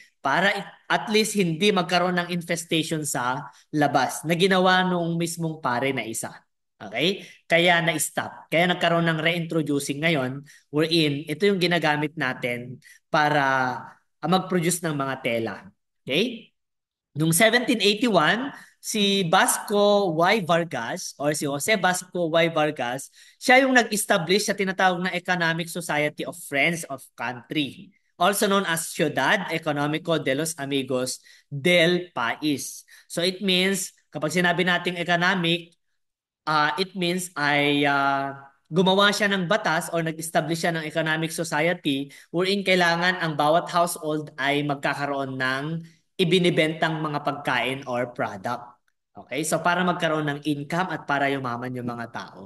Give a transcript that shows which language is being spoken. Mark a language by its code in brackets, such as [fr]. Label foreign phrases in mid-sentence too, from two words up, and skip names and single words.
[tl] Para at least hindi magkaroon ng infestation sa labas na ginawa nung mismong pare na isa. Okay? Kaya na-stop. Kaya nagkaroon ng reintroducing ngayon wherein ito yung ginagamit natin para mag-produce ng mga tela. Okay? Noong 1781, si Vasco Y. Vargas or si Jose Vasco Y. Vargas, siya yung nag-establish sa tinatawag na Economic Society of Friends of Country, [en] also known as [tl] Ciudad Económico de los Amigos del País. [en] So it means, [tl] kapag sinabi nating economic, [en] it means [tl] ay gumawa siya ng batas or nag-establish siya ng [en] economic society [tl] wherein kailangan ang bawat household ay magkakaroon ng ibinibentang mga pagkain or product. Okay? So para magkaroon ng income at para yumaman yung mga tao.